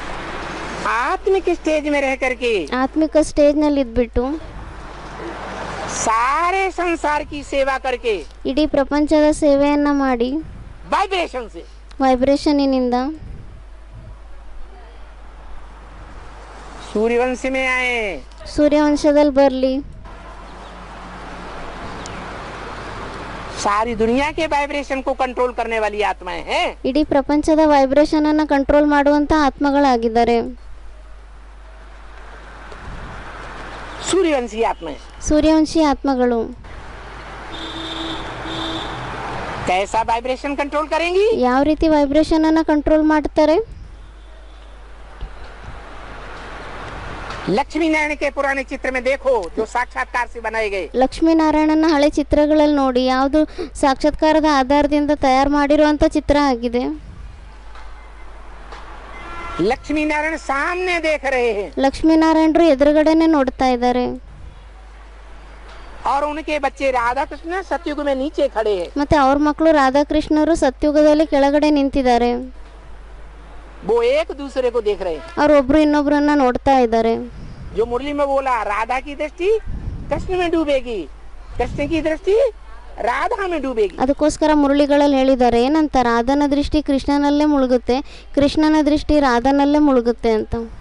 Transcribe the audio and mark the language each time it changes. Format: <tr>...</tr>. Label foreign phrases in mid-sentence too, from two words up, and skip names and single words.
<hi>आत्मिक स्टेज में रह करके</hi> <kn>ಆತ್ಮಿಕ ಸ್ಟೇಜ್ನಲ್ಲಿ ಇದ್ಬಿಟ್ಟು</kn> <hi>सारे संसार की सेवा करके</hi> <kn>ಇಡೀ ಪ್ರಪಂಚದ ಸೇವೆಯನ್ನು ಮಾಡಿ</kn> <hi>वाइब्रेशन से</hi> <kn>ವೈಬ್ರೇಷನ್ನಿನಿಂದ</kn> <hi>सूर्यवंश में आए,</hi> <kn>ಸೂರ್ಯವಂಶದಲ್ಲಿ ಬರಲಿ,</kn> <hi>सारी दुनिया के वाइब्रेशन को कंट्रोल करने वाली आत्माएं हैं।</hi> <kn>ಇಡೀ ಪ್ರಪಂಚದ ವೈಬ್ರೇಷನ್ ಅನ್ನು ಕಂಟ್ರೋಲ್ ಮಾಡುವಂತ ಆತ್ಮಗಳಾಗಿದ್ದಾರೆ.</kn> <hi>सूर्यवंशी आत्माएं</hi> <kn>ಸೂರ್ಯವಂಶಿ ಆತ್ಮಗಳು</kn> <hi>कैसा</hi> <en>vibration control</en> <hi>करेंगी?</hi> <kn>ಯಾವ ರೀತಿ ವೈಬ್ರೇಷನ್ ಅನ್ನು ಕಂಟ್ರೋಲ್ ಮಾಡ್ತಾರೆ?</kn> <hi>लक्ष्मी नारायण के पुराने चित्र में देखो जो साक्षात्कार से बनाए गए।</hi> <kn>ಲಕ್ಷ್ಮೀನಾರಾಯಣನ ಹಳೆ ಚಿತ್ರಗಳಲ್ಲಿ ನೋಡಿ, ಯಾವುದು ಸಾಕ್ಷಾತ್ಕಾರದ ಆಧಾರದಿಂದ ತಯಾರು ಮಾಡಿರುವಂತ ಚಿತ್ರ ಆಗಿದೆ.</kn> <hi>लक्ष्मी नारायण सामने देख रहे हैं</hi> <kn>ಲಕ್ಷ್ಮೀನಾರಾಯಣರು ಎದುರುಗಡೆನೆ ನೋಡ್ತಾ ಇದ್ದಾರೆ.</kn> <hi>और उनके बच्चे राधा कृष्ण सतयुग में नीचे खड़े हैं।</hi> <kn>ಮತ್ತೆ ಅವ್ರ ಮಕ್ಕಳು ರಾಧಾಕೃಷ್ಣರು ಸತ್ಯುಗದಲ್ಲಿ ಕೆಳಗಡೆ ನಿಂತಿದ್ದಾರೆ.</kn> <hi>वो एक दूसरे को देख रहे हैं।</hi> <kn>ಅವ್ರು ಒಬ್ರು ಇನ್ನೊಬ್ರನ್ನ ನೋಡ್ತಾ ಇದ್ದಾರೆ.</kn> <hi>जो मुरली में बोला राधा की दृष्टि कृष्ण में डूबेगी, कृष्ण की दृष्टि राधा में डूबेगी।</hi> <kn>ಅದಕ್ಕೋಸ್ಕರ ಮುರಳಿಗಳಲ್ಲಿ ಹೇಳಿದ್ದಾರೆ ಏನಂತ, ರಾಧನ ದೃಷ್ಟಿ ಕೃಷ್ಣನಲ್ಲೇ ಮುಳುಗುತ್ತೆ, ಕೃಷ್ಣನ ದೃಷ್ಟಿ ರಾಧನಲ್ಲೇ ಮುಳುಗುತ್ತೆ ಅಂತ.</kn>